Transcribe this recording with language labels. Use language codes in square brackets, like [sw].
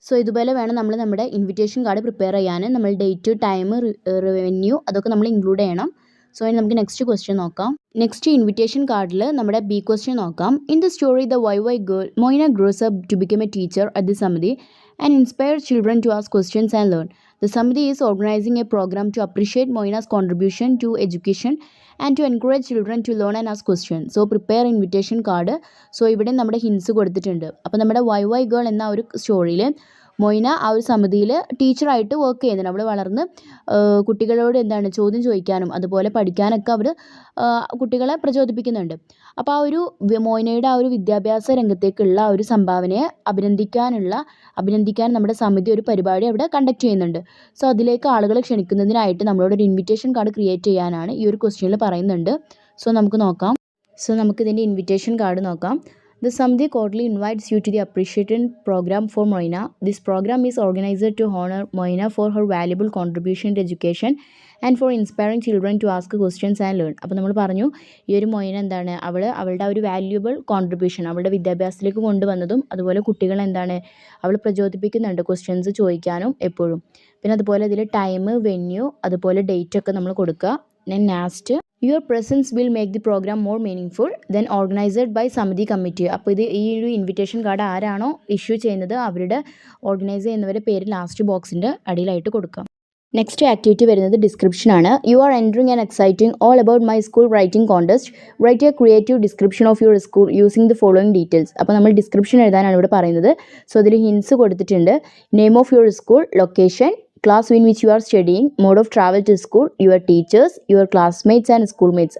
[ml] So ഇതുപോലെ വേണം നമ്മൾ നമ്മുടെ ഇൻവിറ്റേഷൻ കാർഡ് പ്രിപ്പയർ ചെയ്യാൻ. നമ്മൾ ഡേറ്റ്, ടൈം, വെന്യൂ അതൊക്കെ നമ്മൾ ഇൻക്ലൂഡ് ചെയ്യണം. സോ ഇനി നമുക്ക് നെക്സ്റ്റ് ക്വസ്റ്റ്യൻ നോക്കാം. നെക്സ്റ്റ് ഇൻവിറ്റേഷൻ കാർഡിൽ നമ്മുടെ ബി ക്വസ്റ്റ്യൻ നോക്കാം. [en] In the story the why girl Moina grows up to become a teacher at the Samiti and inspire children to ask questions and learn. The Samiti is organizing a program to appreciate Moina's contribution to education and to encourage children to learn and ask questions. So prepare invitation card. [ml] So ഇവിടെ നമ്മുടെ hints കൊടുത്തിട്ടുണ്ട്. അപ്പോൾ നമ്മുടെ Y girl എന്ന ഒരു സ്റ്റോറിയിൽ Moina ആ ഒരു സമിതിയിൽ ടീച്ചറായിട്ട് വർക്ക് ചെയ്യുന്നുണ്ട്. അവൾ വളർന്ന് കുട്ടികളോട് എന്താണ് ചോദ്യം ചോദിക്കാനും അതുപോലെ പഠിക്കാനൊക്കെ അവർ കുട്ടികളെ പ്രചോദിപ്പിക്കുന്നുണ്ട്. അപ്പോൾ ആ ഒരു മൊയ്നയുടെ ആ ഒരു വിദ്യാഭ്യാസ രംഗത്തേക്കുള്ള ആ ഒരു സംഭാവനയെ അഭിനന്ദിക്കാൻ നമ്മുടെ സമിതി ഒരു പരിപാടി അവിടെ കണ്ടക്ട് ചെയ്യുന്നുണ്ട്. സോ അതിലേക്ക് ആളുകളെ ക്ഷണിക്കുന്നതിനായിട്ട് നമ്മളോട് ഒരു ഇൻവിറ്റേഷൻ കാർഡ് ക്രിയേറ്റ് ചെയ്യാനാണ് ഈ ഒരു ക്വസ്റ്റ്യനിൽ പറയുന്നുണ്ട്. സോ നമുക്ക് നോക്കാം. സോ നമുക്കിതിൻ്റെ ഇൻവിറ്റേഷൻ കാർഡ് നോക്കാം. [en] The Samdi quarterly invites you to the appreciation program for Moina. This program is organized to honor Moina for her valuable contribution to education and for inspiring children to ask questions and learn. [ml] അപ്പോൾ നമ്മൾ പറഞ്ഞു ഈ ഒരു moina എന്താണ് അവളുടെ ആ ഒരു valuable contribution അവളുടെ വിദ്യാഭ്യാസത്തിലേക്ക് കൊണ്ടുവന്നതും അതുപോലെ കുട്ടികൾ എന്താണ് അവൾ പ്രചോദിപ്പിക്കുന്നുണ്ട് ക്വസ്റ്റ്യൻസ് ചോദിക്കാനും എപ്പോഴും. പിന്നെ അതുപോലെ ഇതിൽ ടൈം വെന്യൂ അതുപോലെ ഡേറ്റ് ഒക്കെ നമ്മൾ കൊടുക്കുക. [en] Last your presence will make the programme more meaning then organized by Samiti committee. [ml] അപ്പോൾ ഇത് ഈ ഒരു ഇൻവിറ്റേഷൻ കാർഡ് ആരാണോ ഇഷ്യൂ ചെയ്യുന്നത് അവരുടെ ഓർഗനൈസ് ചെയ്യുന്നവരുടെ പേര് ലാസ്റ്റ് ബോക്സിൻ്റെ അടിയിലായിട്ട് കൊടുക്കാം. [en] next activity [ml] വരുന്നത് ഡിസ്ക്രിപ്ഷനാണ്. [en] You are entering and exciting all about my school writing contest. Write a creative description of your school using the following details. [ml] അപ്പോൾ നമ്മൾ ഡിസ്ക്രിപ്ഷൻ എഴുതാനാണ് ഇവിടെ പറയുന്നത്. സോ അതിൽ ഹിൻസ് കൊടുത്തിട്ടുണ്ട്. [en] Name of your school, location, class in which you are studying, mode of travel to school, your teachers, your classmates and schoolmates.